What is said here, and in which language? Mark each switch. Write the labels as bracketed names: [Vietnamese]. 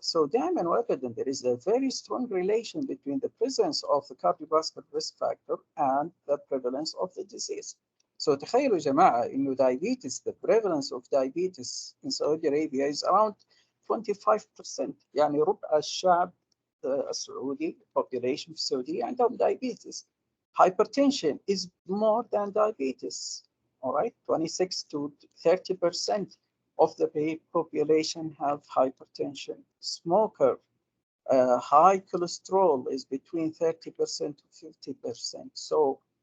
[English] So [Arabic] دائما وأبدا [English] there is a very strong relation between the presence of the cardiovascular risk factor and the prevalence of the disease. So [Arabic] تخيلوا يا جماعة إنه [English] diabetes, the prevalence of diabetes in Saudi Arabia is around 25%. [Arabic] يعني ربع الشعب السعودي population في السعودية عندهم diabetes. [English] Hypertension is more than diabetes. All right, 26 to 30% of the population have hypertension. Smoker, high cholesterol is between 30% to 50%. So